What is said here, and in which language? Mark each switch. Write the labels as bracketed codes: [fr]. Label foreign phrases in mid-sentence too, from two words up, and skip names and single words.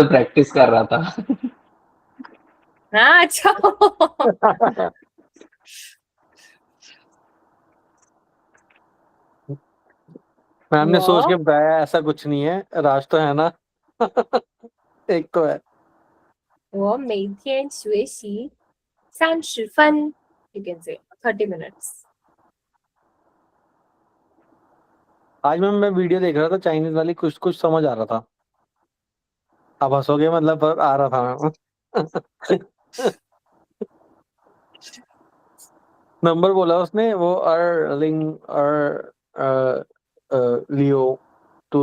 [hi] तो प्रैक्टिस कर रहा था हाँ अच्छा. मैम ने सोच के वो बताया ऐसा कुछ नहीं है राज तो है ना एक तो है [zh] 我每天学习30分 [en] you can say 30 minutes. [hi] आज मैं वीडियो देख रहा था चाइनीज वाली कुछ समझ आ रहा था अब हंसोगे मतलब पर आ रहा था मैं नंबर बोला उसने वो लियो टू